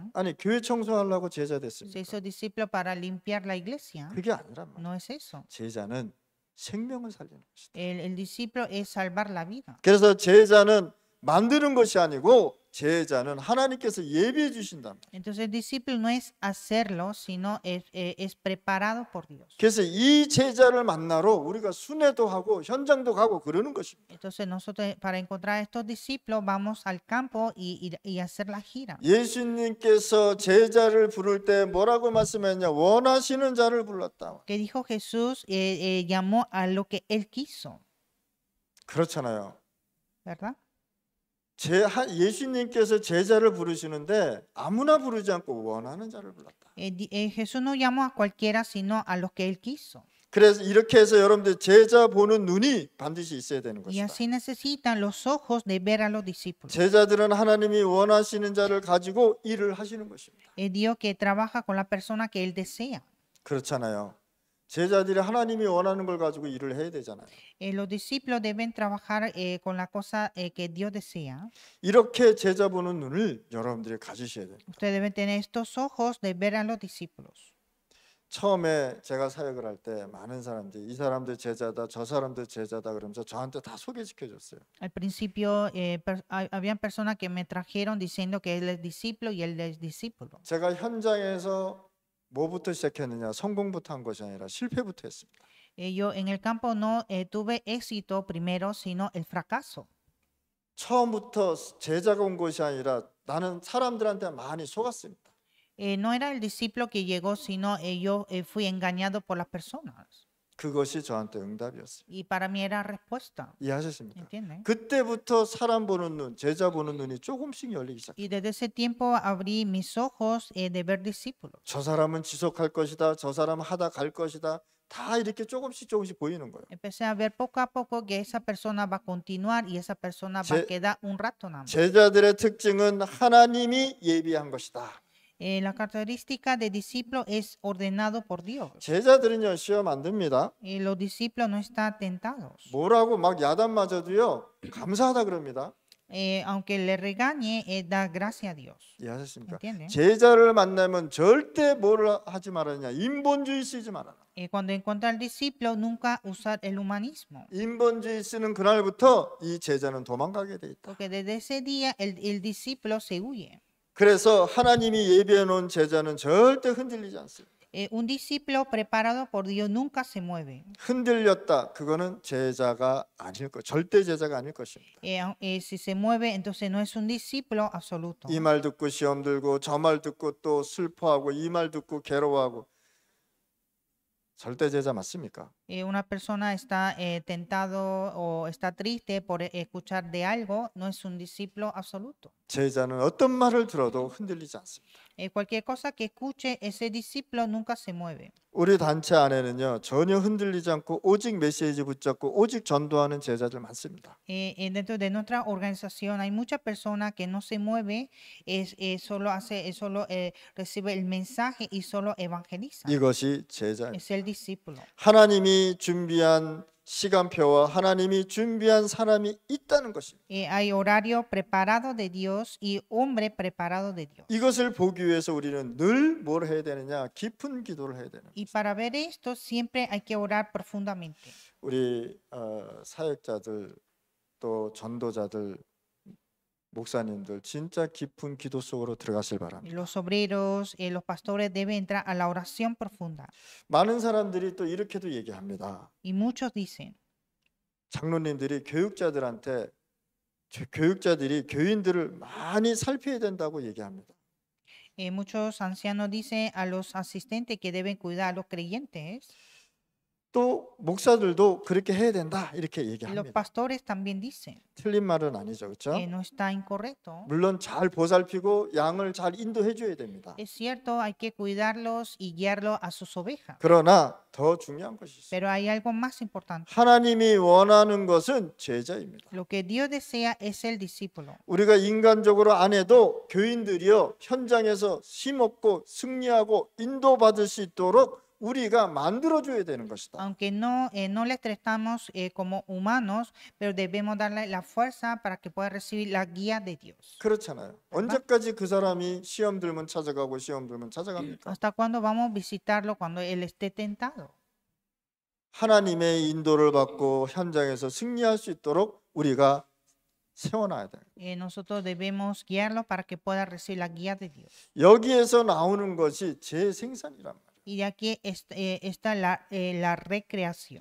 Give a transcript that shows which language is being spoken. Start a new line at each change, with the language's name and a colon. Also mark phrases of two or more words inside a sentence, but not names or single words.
Korean: 아니, 교회 청소하려고 제자
Spanish: Se
Korean: 됐습니까?
Spanish: hizo discípulo para limpiar la iglesia.
Korean: 그게 아니란 말이에요.
Spanish: No es eso.
Korean: 제자는 생명을 살리는 것이다.
Spanish: El discípulo es salvar la vida.
Korean: 그래서 제자는 만드는 것이 아니고 제자는 하나님께서 예비해 주신다.
Spanish: Entonces el discípulo no es hacerlo, sino es preparado por Dios.
Korean: 그래서 이 제자를 만나러 우리가 순회도 하고 현장도 가고 그러는 것입니다.
Spanish: Entonces nosotros para encontrar a estos discípulos vamos al campo y hacer la gira.
Korean: 예수님께서 제자를 부를 때 뭐라고 말씀했냐? 원하시는 자를 불렀다.
Spanish: Que dijo Jesús, llamó a lo que él quiso,
Korean: 그렇잖아요.
Spanish: ¿verdad?
Korean: 예수님께서 제자를 부르시는데 아무나 부르지 않고 원하는 자를 불렀다.
Spanish: Jesús no llamó a cualquiera, sino a los que él quiso.
Korean: 그래서 이렇게 해서 여러분들 제자 보는 눈이 반드시 있어야 되는
Spanish: Y
Korean: 것이다.
Spanish: así necesitan los ojos de ver a los discípulos.
Korean: 제자들은 하나님이 원하시는 자를 가지고 일을 하시는 것입니다.
Spanish: Es Dios que trabaja con la persona que él desea.
Korean: 그렇잖아요. 제자들이 하나님이 원하는 걸 가지고 일을 해야 되잖아요.
Spanish: Los discípulos deben trabajar con la cosa que Dios desea.
Korean: 이렇게 제자 보는 눈을 여러분들이 가지셔야 돼요.
Spanish: Ustedes deben tener estos ojos de ver a los discípulos.
Korean: 처음에 제가 사역을 할 때 많은 사람들이 이 사람들 제자다 저 사람들 제자다 그러면서 저한테 다 소개시켜 줬어요.
Spanish: Al principio habían personas que me trajeron diciendo que él es discípulo y él es discípulo.
Korean: 제가 현장에서 뭐부터 시작했느냐 성공부터 한 것이 아니라 실패부터 했습니다.
Spanish: Yo en el campo no tuve éxito primero, sino el fracaso.
Korean: 처음부터 제자가 온 것이 아니라 나는 사람들한테 많이 속았습니다.
Spanish: No era el discípulo que llegó, sino yo fui engañado por las personas.
Korean: 그것이 저한테 응답이었어요.
Spanish: Y para mí era respuesta.
Korean: 이해하셨습니까?
Spanish: ¿Entienden?
Korean: 그때부터 사람 보는 눈, 제자 보는 눈이 조금씩 열리기 시작해요.
Spanish: Y desde ese tiempo abrí mis ojos de ver discípulos.
Korean: 저 사람은 지속할 것이다. 저 사람은 하다 갈 것이다. 다 이렇게 조금씩 보이는 거예요.
Spanish: Empecé a ver poco a poco que esa persona va a continuar y esa persona va a quedar un rato nada más.
Korean: 제자들의 특징은 하나님이 예비한 것이다.
Spanish: La característica de discípulo es ordenado por Dios.
Korean: 제자들은요 시험 안 듭니다.
Spanish: Los discípulos no están tentados.
Korean: 뭐라고 막 야단 맞아도요 감사하다 그럽니다.
Spanish: aunque le regañe, da gracia a Dios.
Korean: 이해하셨습니까?
Spanish: ¿Entienden?
Korean: 제자를 만나면 절대 뭘 하지 말아야 인본주의 쓰지 말아라.
Spanish: Cuando encuentra al discípulo, nunca usar el humanismo.
Korean: 인본주의 쓰는 그날부터 이 제자는 도망가게 돼 있다.
Spanish: Porque desde ese día el discípulo se huye.
Korean: 그래서 하나님이 예비해 놓은 제자는 절대 흔들리지 않습니다.
Spanish: Un discípulo preparado por Dios nunca se mueve.
Korean: 흔들렸다. 그거는 제자가 아닐 것, 절대 제자가 아닐 것입니다.
Spanish: Si se mueve, entonces no es un discípulo absoluto.
Korean: 이 말 듣고 시험 들고 저 말 듣고 또 슬퍼하고 이 말 듣고 괴로워하고 절대 제자 맞습니까?
Spanish: Una persona está tentado o está triste por escuchar de algo, no es un discípulo absoluto.
Korean: 제자는 어떤 말을 들어도 흔들리지 않습니다.
Spanish: Cualquier cosa que escuche, ese discípulo nunca se mueve.
Korean: 우리 단체 안에는요 전혀 흔들리지 않고 오직 메시지 붙잡고 오직 전도하는 제자들 많습니다.
Spanish: Dentro de nuestra organización hay muchas personas que no se mueve, solo recibe el mensaje y solo evangeliza.
Korean: 이것이 제자입니다.
Spanish: Es el discípulo.
Korean: 하나님이 준비한 시간표와 하나님이 준비한 사람이 있다는 것입니다.
Spanish: Hay horario preparado de Dios y hombre preparado de Dios.
Korean: 이것을 보기 위해서 우리는 늘 뭘 해야 되느냐? 깊은 기도를 해야 되는.
Spanish: Y para ver esto siempre hay que orar profundamente.
Korean: 우리 사역자들 또 전도자들 목사님들 진짜 깊은 기도 속으로 들어가실 바랍니다.
Spanish: Los obreros, los pastores deben entrar a la oración profunda.
Korean: 많은 사람들이 또 이렇게도 얘기합니다.
Spanish: Y muchos dicen,
Korean: 장로님들이 교육자들이 교인들을 많이 살펴야 된다고 얘기합니다.
Spanish: muchos ancianos dicen a los asistentes que deben cuidar a los creyentes.
Korean: 또 목사들도 그렇게 해야 된다 이렇게
Spanish: Los
Korean: 얘기합니다.
Spanish: pastores también dicen,
Korean: 틀린 말은 아니죠, 그렇죠?
Spanish: no está incorrecto.
Korean: 물론 잘 보살피고 양을 잘 인도해 줘야 됩니다.
Spanish: Es cierto, hay que cuidarlos y guiarlos a sus ovejas.
Korean: 그러나 더 중요한 것이 있어요.
Spanish: Pero hay algo más importante.
Korean: 하나님이 원하는 것은 제자입니다.
Spanish: Lo que Dios desea es el discípulo.
Korean: 우리가 인간적으로 안 해도 교인들이요 현장에서 힘없고 승리하고 인도받을 수 있도록 우리가 만들어줘야 되는 것이다.
Spanish: Aunque no les tratamos como humanos, pero debemos darle la fuerza para que pueda recibir la guía de Dios.
Korean: 그렇잖아요. 언제까지 그 사람이 시험 들면 찾아가고 시험 들면 찾아갑니까?
Spanish: ¿Hasta cuándo vamos a visitarlo cuando él esté tentado?
Korean: 하나님의 인도를 받고 현장에서 승리할 수 있도록 우리가 세워놔야 돼요.
Spanish: Nosotros debemos guiarlo para que pueda recibir la guía de Dios.
Korean: 여기에서 나오는 것이 재생산이란 말이에요.
Spanish: Y de aquí está la recreación.